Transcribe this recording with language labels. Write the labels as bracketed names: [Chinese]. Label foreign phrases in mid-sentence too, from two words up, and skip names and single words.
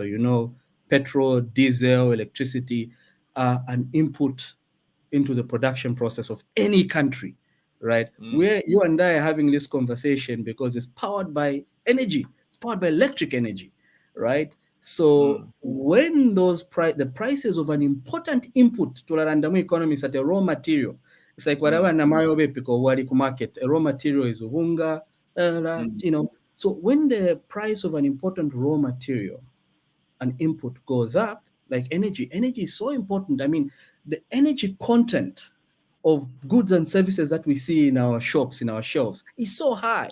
[English] You know, petrol, diesel, electricity are an input into the production process of any country, right? Where you and I are having this conversation because it's powered by energy, it's powered by electric energy, right? So when the prices of an important input to the random economy is at a raw material, it's like whatever [Bemba] namayo bepiko wali ku [English] market, a raw material is uhunga, you know. So when the price of an important raw material, an input goes up, like energy is so important. I mean, the energy content of goods and services that we see in our shops, in our shelves, is so high.